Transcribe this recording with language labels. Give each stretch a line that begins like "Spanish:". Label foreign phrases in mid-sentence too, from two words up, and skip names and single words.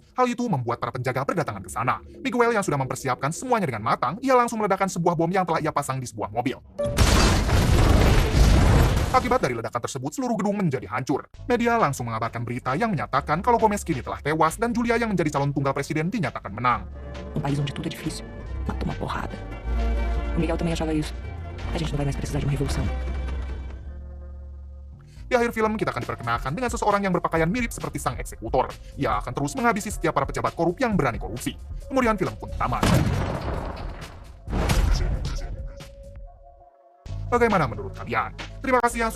Indonesian: Hal itu membuat para penjaga berdatangan ke sana. Miguel yang sudah mempersiapkan semuanya dengan matang, ia langsung meledakkan sebuah bom yang telah ia pasang di sebuah mobil. Akibat dari ledakan tersebut, seluruh gedung menjadi hancur. Media langsung mengabarkan berita yang menyatakan kalau Gomez kini telah tewas dan Julia yang menjadi calon tunggal presiden dinyatakan menang.
Portuguese: Um país onde tudo é difícil, mata uma porrada. O Miguel também achava isso. A gente não vai mais precisar de uma revolução.
Indonesian: Di akhir film, kita akan diperkenalkan dengan seseorang yang berpakaian mirip seperti sang eksekutor. Ia akan terus menghabisi setiap para pejabat korup yang berani korupsi. Kemudian film pun tamat. Bagaimana menurut kalian? Terima kasih yang sudah menonton sampai akhir.